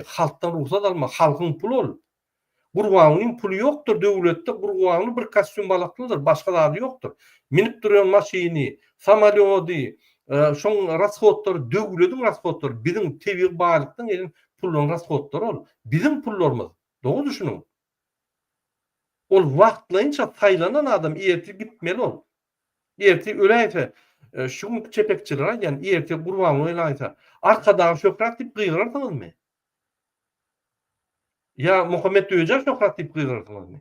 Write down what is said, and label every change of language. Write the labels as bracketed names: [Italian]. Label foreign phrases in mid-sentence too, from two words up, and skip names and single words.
[Turkmen] Halkdan ruhsat alma, halkyň pulu ol. Gurbanyň pulu ýokdur döwletde, gurbanyň bir kostyum balaklydyr, başga zady ýokdur. Minip durýan maşyny, samolyoty, şoň rasgodlar döwletiň rasgodlary, bizim tebiğ baýlykdan gelen pulun rasgodlary ol. Bizim pullarymyz. [Turkish] Doğru düşünün. [Turkmen] Ol wagtlaýynça taýlanan adam erti gitmeli ol. Erti öläýse, şu çepekçiler ýani erti gurbanyň öläýse, arkadan şöhret diýip gyýrarsyňyzmy? Ya Muhammed Öjek şöhret diýip gyýrarsyňyzmy?